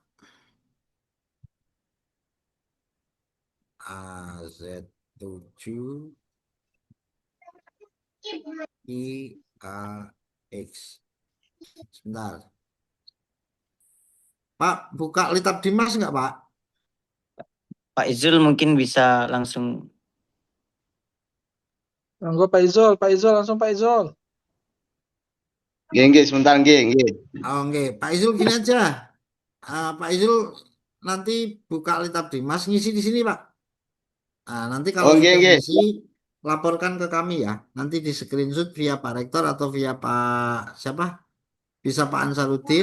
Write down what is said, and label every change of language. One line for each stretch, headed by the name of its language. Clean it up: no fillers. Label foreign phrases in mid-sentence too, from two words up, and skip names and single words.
Indonesian: AZ7 IAX. Sebentar. Pak, buka Litab Dimas nggak, Pak? Pak Izul mungkin bisa langsung. Monggo Pak Izul, langsung Pak Izul. Nggih, sebentar nggih. Oke, Pak Izul gini aja. Pak Izul nanti buka Litab Dimas, ngisi di sini, Pak. Nah, nanti kalau sudah Nggih. ngisi, laporkan ke kami ya. Nanti di screenshot via Pak Rektor atau via Pak siapa? Bisa Pak Ansarudin.